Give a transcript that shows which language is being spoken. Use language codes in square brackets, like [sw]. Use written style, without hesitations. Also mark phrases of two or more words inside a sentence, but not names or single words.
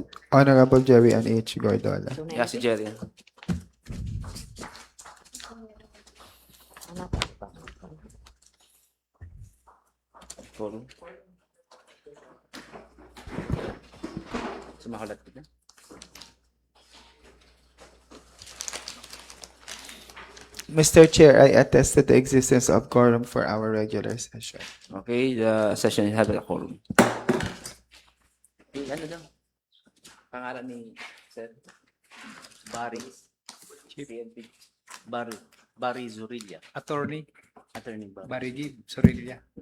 [en] Honorable Jerry N. H. Gordola. Yeah, si Jerry. Forum. [bik] Sumahalat ka na. [en] Mr. Chair, I attest to the existence of quorum for our regular session. Okay, the session is held at a quorum. [tl] Ano daw? Pangalan ni Sir? Barry. PNP. Barry Zurilla. Attorney Attorney Barry. Barigib Sorilla.